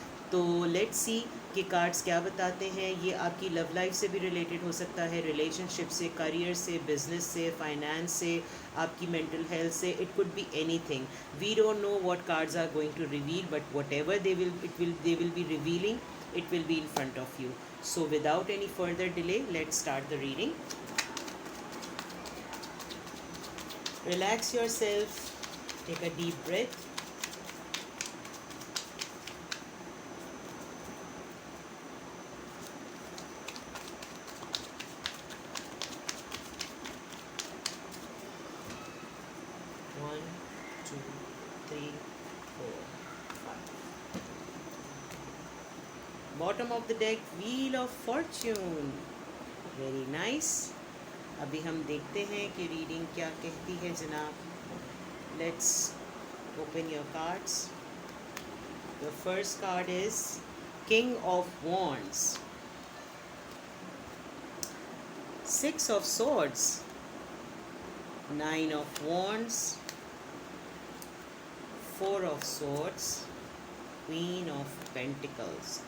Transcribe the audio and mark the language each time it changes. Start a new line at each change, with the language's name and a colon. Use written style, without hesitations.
Urdu: تو
English: let see
Urdu: کہ cards کیا بتاتے ہیں. یہ آپ کی لو لائف سے بھی ریلیٹڈ ہو سکتا ہے، ریلیشن شپ سے، کریئر سے، بزنس سے، فائنانس سے، آپ کی مینٹل ہیلتھ سے.
English: It could be anything. We don't know what cards are going to reveal, but whatever they will be revealing, it will be in front of you. So without any further delay, let's start the reading. Relax yourself, take a deep breath. One, two, three, four, five. Bottom of the deck, Wheel of Fortune. Very nice.
Urdu: ابھی ہم دیکھتے ہیں کہ reading کیا کہتی ہے جناب.
English: Let's open your cards. The first card is King of Wands, Six of Swords, Nine of Wands, Four of Swords, Queen of Pentacles.